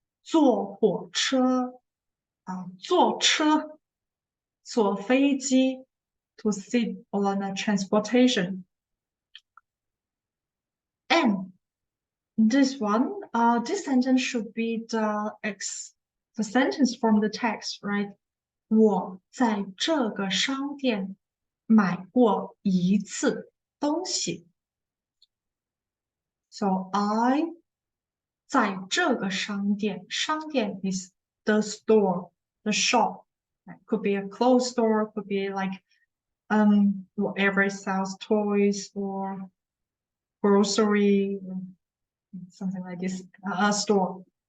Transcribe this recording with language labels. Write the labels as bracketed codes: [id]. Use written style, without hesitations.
[zh] 坐火车坐车坐飞机 [en] to sit on a transportation. And this one, this sentence should be the sentence from the text, right? [zh] 我在这个商店买过一次东西。 [en] So I [zh] 在这个商店， [en] 商店 is the store, the shop. It could be a clothes store, could be like whatever sells toys or grocery, something like this, a store.